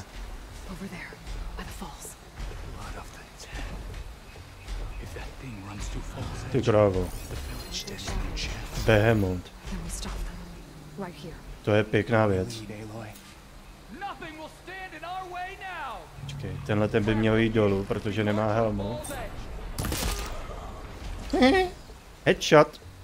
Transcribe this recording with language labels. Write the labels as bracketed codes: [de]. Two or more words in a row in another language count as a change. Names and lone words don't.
[en] Over there, by the falls. Blood of the dead. If that thing runs too fast, [cs] Ty krávo. Behemoth. To je pěkná věc. Počkej, tenhle ten by měl jít dolů, protože nemá helmu. Headshot.